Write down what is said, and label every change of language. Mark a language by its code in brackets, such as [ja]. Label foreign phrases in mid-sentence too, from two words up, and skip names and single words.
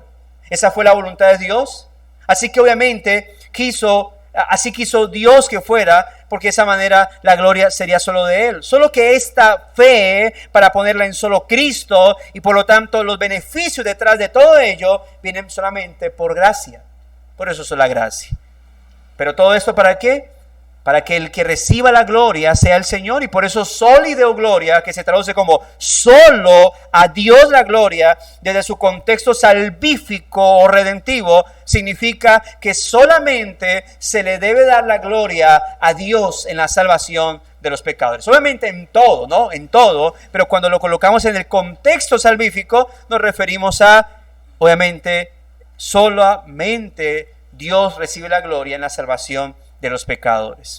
[es] Esa fue la voluntad de Dios. Así que obviamente así quiso Dios que fuera, porque de esa manera la gloria sería solo de Él. Solo que esta fe, para ponerla en solo Cristo, y por lo tanto los beneficios detrás de todo ello, vienen solamente por gracia. Por eso es la gracia. Pero todo esto, ¿para qué? Para que el que reciba la gloria sea el Señor, y por eso [la] soli Deo gloria, [es] que se traduce como solo a Dios la gloria, desde su contexto salvífico o redentivo, significa que solamente se le debe dar la gloria a Dios en la salvación de los pecadores. Obviamente en todo, ¿no? En todo, pero cuando lo colocamos en el contexto salvífico, nos referimos a, obviamente, solamente Dios recibe la gloria en la salvación de los pecadores.